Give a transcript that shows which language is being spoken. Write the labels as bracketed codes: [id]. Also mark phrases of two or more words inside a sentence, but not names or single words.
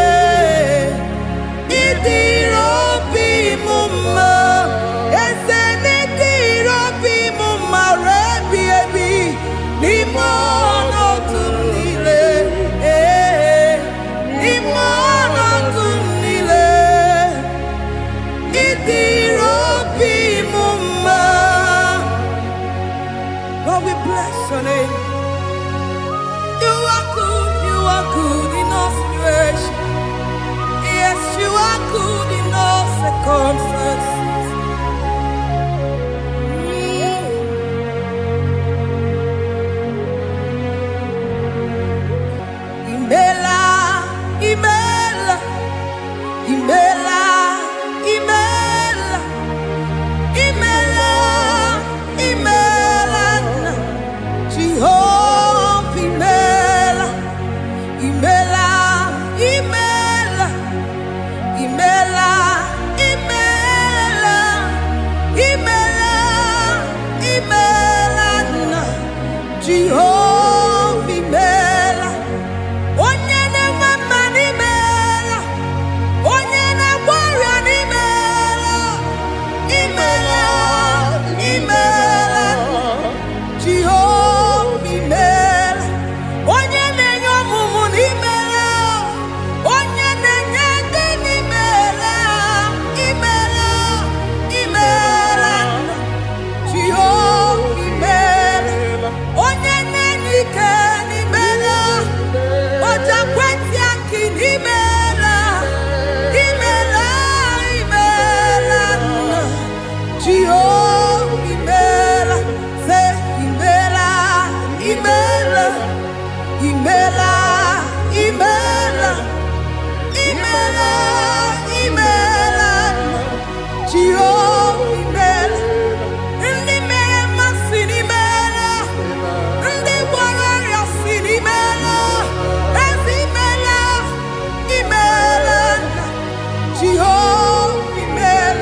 [ig] Ịdịrị obi m mma, eze, n'ịdịrị obi m mma, rebi ebi, n'ime ọnọdụ m niile, n'ime ọnọdụ m niile. Ịdịrị obi m mma. [en] God, we bless your name. You are good in all situations. Yes, you are good in all circumstances. [ig] Imela, imela, imela, imela, imela, imela, Jehovah, imela, imela, imela, imela, imela, imela, imela, Jehovah, imela. Onye na-enwe mma n'imela, onye na-agwọ ọrịa n'imela, imela, imela, Jehova imela. Onye na-enye ọmụmụ n'imela, onye na-enye ndị n'imela, imela, imela, Jehova imela. Onye na-enye ike n'imela, oja kwenti aki n'imela, imela, imela, Jehova imela. Say imela, imela, imela, imela, imela, imela, Jehova imela. Ndị mere mmasị n'imela, ndị gwara ọrịa si n'imela, ezi imela, imela, Jehova imela.